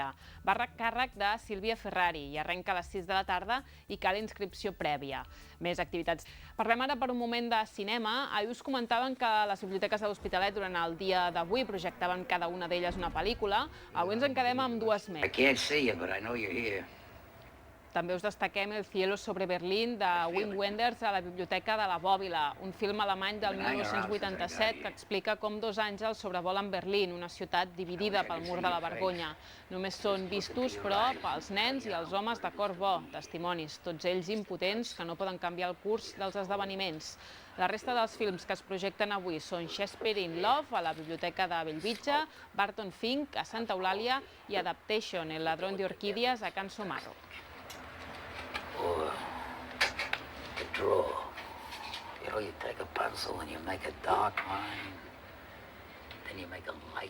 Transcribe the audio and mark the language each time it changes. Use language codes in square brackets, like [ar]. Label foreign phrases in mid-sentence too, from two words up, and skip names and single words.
[ca] Va a càrrec de Sílvia Ferrari i arrenca a les 6 de la tarda i cal inscripció prèvia. Més activitats. Parlem ara per un moment de cinema. Ahir us comentaven que les biblioteques de l'Hospitalet durant el dia d'avui projectaven cada una d'elles una pel·lícula. Avui ens en quedem amb dues més. [en] I can't see you, but I know you're here. [ca] També us destaquem El cielo sobre Berlín de Wim Wenders a la Biblioteca de la Bòbila, un film alemany del 1987 que explica com dos àngels sobrevolen Berlín, una ciutat dividida pel mur de la vergonya. Només són vistos, però, pels nens i els homes de cor bo, testimonis, tots ells impotents que no poden canviar el curs dels esdeveniments. La resta dels films que es projecten avui són Shakespeare in Love a la Biblioteca de Bellvitge, Barton Fink a Santa Eulàlia i Adaptation, El ladrón de orquídeas a Can Somarro. [en] Or the draw. You know, you take a pencil and you make a dark line, then you make a light